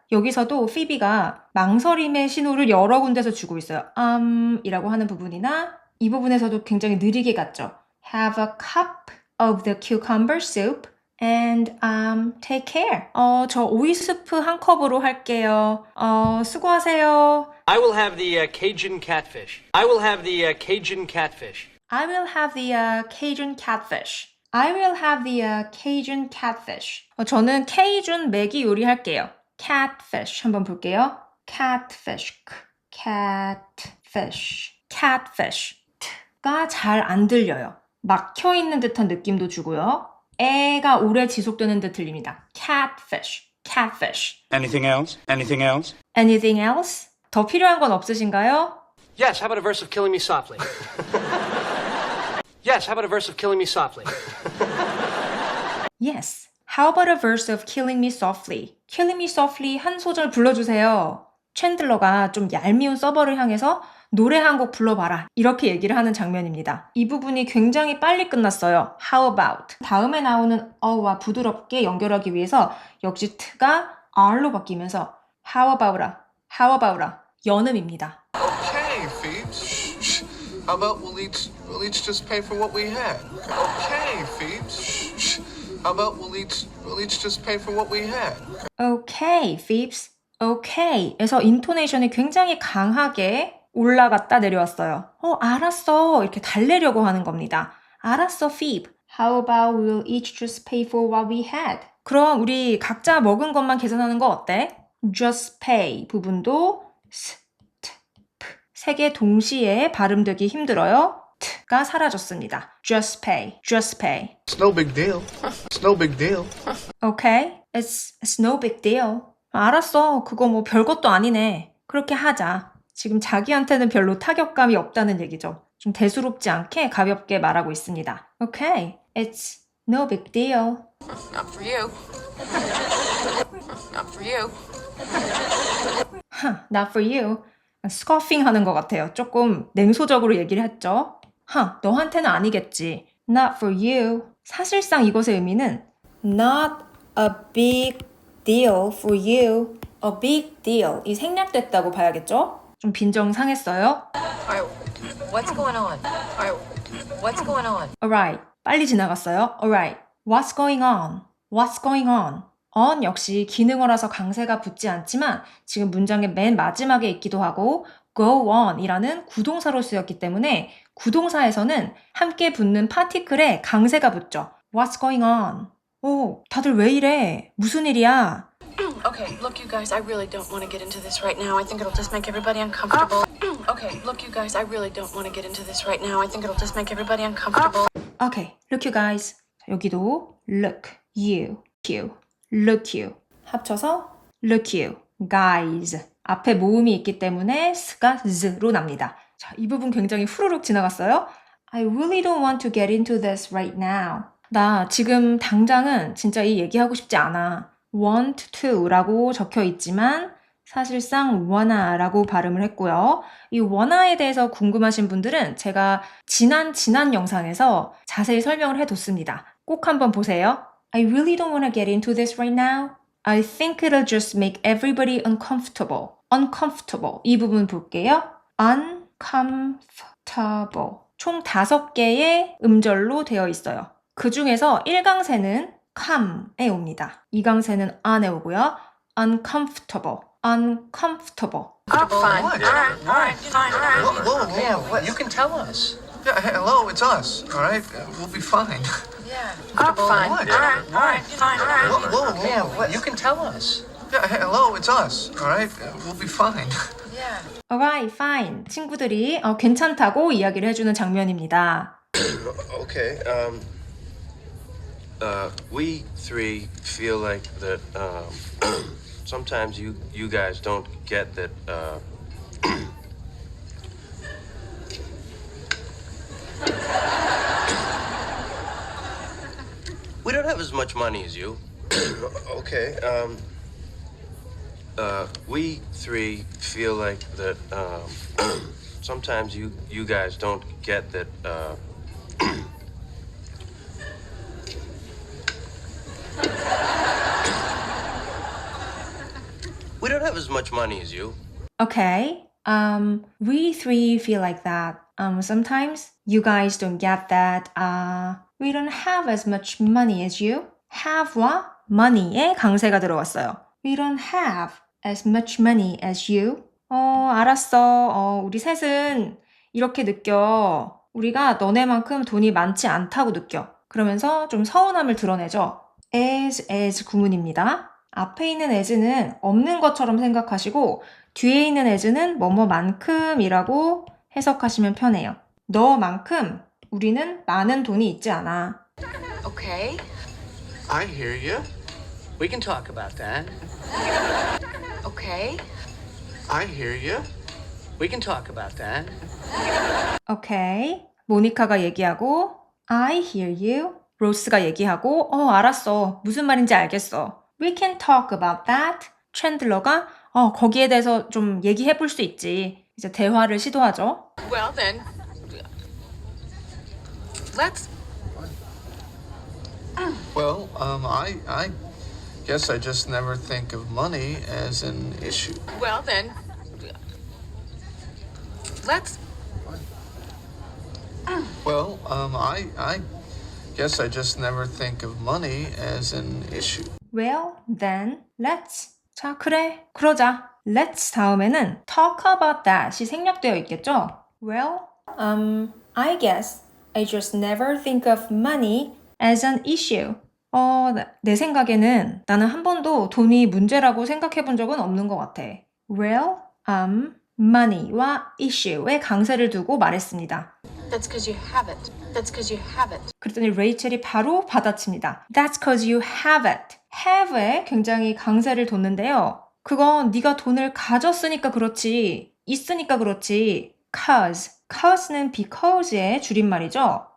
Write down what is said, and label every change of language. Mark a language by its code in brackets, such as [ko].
[ko] 여기서도 피비가 망설임의 신호를 여러 군데서 주고 있어요. 이라고 하는 부분이나 이 부분에서도 굉장히 느리게 갔죠. [en] Have a cup of the cucumber soup and take care. [ko] 저 오이 스프 한 컵으로 할게요. 수고하세요. [en] I will have the Cajun catfish. I will have the Cajun catfish. I will have the Cajun catfish. I will have the Cajun catfish. [ko] 저는 케이준 매기 요리 할게요. catfish 한번 볼게요. [en] catfish, catfish, catfish. [ko] 가 잘 안 들려요. 막혀 있는 듯한 느낌도 주고요. 애가 오래 지속되는 듯 들립니다. [en] catfish, catfish. Anything else? Anything else? Anything else? [ko] 더 필요한 건 없으신가요? [en] Yes, how about a verse of Killing Me Softly? Yes, how about a verse of Killing Me Softly? Yes. How about a verse of Killing Me Softly? [ko] Killing Me Softly 한 소절 불러주세요. 챈들러가 좀 얄미운 서버를 향해서 노래 한 곡 불러봐라. 이렇게 얘기를 하는 장면입니다. 이 부분이 굉장히 빨리 끝났어요. [en] How about? [ko] 다음에 나오는 어와 부드럽게 연결하기 위해서 역시 t가 r로 바뀌면서 How about라, How about라 연음입니다. [en] Okay, Phoebes. How about we'll each just pay for what we had? Okay, Phoebes. How about we'll each just pay for what we had? Okay, Phoebes. Okay. [ko] 에서 인토네이션이 굉장히 강하게 올라갔다 내려왔어요. 알았어. 이렇게 달래려고 하는 겁니다. 알았어, Phoebe. [en] How about we'll each just pay for what we had? [ko] 그럼 우리 각자 먹은 것만 계산하는 거 어때? just pay 부분도 s, t, p 세 개 동시에 발음되기 힘들어요. t가 사라졌습니다. just pay, just pay. [en] It's no big deal. It's no big deal. Okay, it's no big deal. [ko] 알았어. 그거 뭐 별것도 아니네. 그렇게 하자. 지금 자기한테는 별로 타격감이 없다는 얘기죠. 좀 대수롭지 않게 가볍게 말하고 있습니다. [en] Okay, it's no big deal. Not for you. Not for you. Not for you. [ko] 스커핑 하는 것 같아요. 조금 냉소적으로 얘기를 했죠. 너한테는 아니겠지. [en] Not for you. [ko] 사실상 이것의 의미는 [en] not a big deal for you. A big deal. [ko] 이 생략됐다고 봐야겠죠? 좀 빈정상했어요. [en] Alright, what's going on? Alright, what's going on? Alright. [ko] 빨리 지나갔어요. [en] Alright. What's going on? What's going on? [ko] on 역시 기능어라서 강세가 붙지 않지만 지금 문장의 맨 마지막에 있기도 하고 go on 이라는 구동사로 쓰였기 때문에 구동사에서는 함께 붙는 파티클에 강세가 붙죠. [en] What's going on? [ko] 오, 다들 왜 이래? 무슨 일이야? [en] Okay, look, you guys, I really don't want to get into this right now. I think it'll just make everybody uncomfortable. Okay, look, you guys, I really don't want to get into this right now. I think it'll just make everybody uncomfortable. Okay, look you guys. [ko] 여기도 [en] look, you, look you. [ko] 합쳐서 [en] look you, guys. [ko] 앞에 모음이 있기 때문에 s가 z로 납니다. 자, 이 부분 굉장히 후루룩 지나갔어요. [en] I really don't want to get into this right now. [ko] 나 지금 당장은 진짜 이 얘기하고 싶지 않아. want to라고 적혀 있지만 사실상 wanna라고 발음을 했고요. 이 wanna에 대해서 궁금하신 분들은 제가 지난 영상에서 자세히 설명을 해뒀습니다. 꼭 한번 보세요. [en] I really don't want to get into this right now. I think it'll just make everybody uncomfortable. [ko] uncomfortable. 이 부분 볼게요. uncomfortable. 총 5개의 음절로 되어 있어요. 그 중에서 1강세는 come에 옵니다. 2강세는 on에 오고요. uncomfortable. uncomfortable. [en] Fine. What? Alright, fine, alright. Whoa, Yeah, what? You can tell us. Yeah, hello, it's us. All right, we'll be fine. Yeah. Fine. Alright, alright, fine, alright. Whoa, Yeah, what? You can tell us. Yeah, hello, it's us. All right, we'll be fine. Yeah. Alright, fine. [ko] 친구들이 괜찮다고 이야기를 해주는 장면입니다. [en] Okay, we three feel like that, sometimes you guys don't get that, we don't have as much money as you. Okay, we three feel like that, sometimes you guys don't get that, don't have as much money as you. Okay. We three feel like that. Sometimes you guys don't get that. We don't have as much money as you. [ko] have와 money에 강세가 들어왔어요. [en] We don't have as much money as you. [ko] 알았어. 우리 셋은 이렇게 느껴. 우리가 너네만큼 돈이 많지 않다고 느껴. 그러면서 좀 서운함을 드러내죠. as 구문입니다. 앞에 있는 as는 없는 것처럼 생각하시고 뒤에 있는 as는 뭐뭐만큼이라고 해석하시면 편해요. 너만큼 우리는 많은 돈이 있지 않아. [en] Okay. I hear you. We can talk about that. Okay. I hear you. We can talk about that. [ko] 오케이. 모니카가 얘기하고 [en] I hear you. [ko] 로스가 얘기하고 알았어. 무슨 말인지 알겠어. [en] We can talk about that. [ko] 챈들러가 거기에 대해서 좀 얘기해 볼 수 있지. 이제 대화를 시도하죠. [en] Well, then, let's. Well, I guess I just never think of money as an issue. Well, then, let's. Well, I guess I just never think of money as an issue. Well, then, let's. [ko] 자, 그래. 그러자. Let's 다음에는 talk about that이 생략되어 있겠죠? [en] Well, I guess I just never think of money as an issue. [ko] 내 생각에는 나는 한 번도 돈이 문제라고 생각해 본 적은 없는 것 같아. Well, money와 issue에 강세를 두고 말했습니다. [en] That's because you have it. That's because you have it. [ko] 그랬더니 레이첼이 바로 받아칩니다. [en] That's cause you have it. [ko] have에 굉장히 강세를 뒀는데요. 그건 네가 돈을 가졌으니까 그렇지, 있으니까 그렇지. Cause는 because의 줄임말이죠.